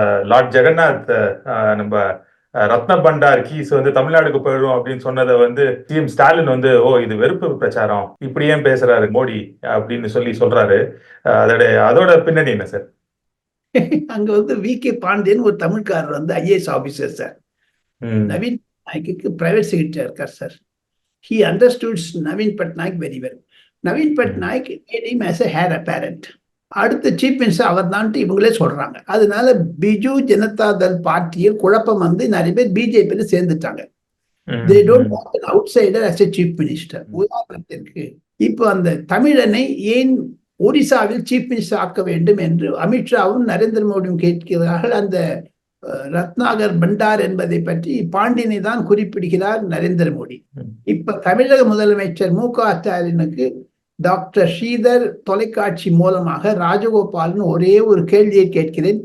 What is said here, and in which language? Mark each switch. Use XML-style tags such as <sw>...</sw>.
<ta>Lord Jagannath நம்ம ரத்ன பண்டார் keys வந்து தமிழ்நாடுக்கு போயிடும் அப்படின்னு சொன்னதை வந்து சிஎம் ஸ்டாலின் வந்து இது வெறுப்பு பிரச்சாரம், இப்படி ஏன் பேசுறாரு மோடி அப்படின்னு சொல்றாரு. அதோட பின்னணி என்ன சார்? அங்க வந்து வி.கே. பாண்டியன் ஒரு தமிழ்காரர் வந்து IAS officer sir. Naveen பட்நாயக்கு private செக்ரட்டரியா இருக்கார் sir.</ta> <en>He understands Naveen Patnaik very well. Naveen Patnaik made him as a heir apparent.</en> <ta>அடுத்த சீஃப் மினிஸ்டர் அவர் தான் இவங்களே சொல்றாங்க. அதனால பிஜு ஜனதா தள் பார்ட்டியில் குழப்பம் வந்து நிறைய பேர் பிஜேபியில சேர்ந்துட்டாங்க.</ta> <en>They don't want an outsider as a chief minister.</en> <ta>உதாரணத்திற்கு இப்போ அந்த தமிழனை ஏன் ஒடிசாவில் சீஃப் மினிஸ்டர் ஆக்க வேண்டும் என்று அமித்ஷாவும் நரேந்திர மோடியும் கேட்கிறார்கள். அந்த ரத்னாகர் பண்டார் என்பதை பற்றி பாண்டியனை தான் குறிப்பிடுகிறார் நரேந்திர மோடி. இப்ப தமிழக முதலமைச்சர் மு.க. ஸ்டாலினுக்கு டாக்டர் ஸ்ரீதர் தொலைக்காட்சி மூலமாக ராஜகோபாலன் ஒரே ஒரு கேள்வியை கேட்கிறேன்.</ta>